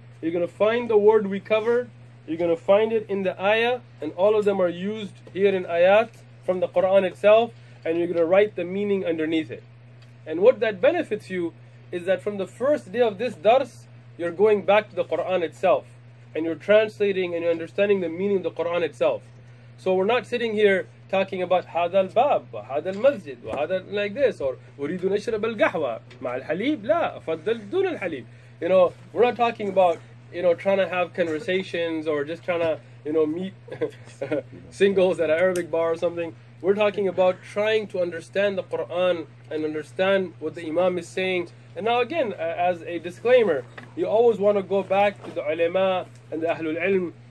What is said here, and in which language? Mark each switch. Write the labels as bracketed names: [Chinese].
[English] You're going to find the word we covered. You're going to find it in the ayah, and all of them are used here in ayat from the Qur'an itself, and you're going to write the meaning underneath it. And what that benefits you is that from the first day of this dars, you're going back to the Qur'an itself, and you're translating and you're understanding the meaning of the Qur'an itself. So we're not sitting here talking about [Arabic] هذا الباب وهذا المسجد وهذا [English] like this, or [Arabic] أريد أن أشرب القهوة مع الحليب لا أفضل دون الحليب. [English] You know, we're not talking about, you know, trying to have conversations or just trying to, you know, meet singles at an Arabic bar or something. We're talking about trying to understand the Quran and understand what the Imam is saying. And now again, as a disclaimer, you always want to go back to the ulama and the Ahlul Ilm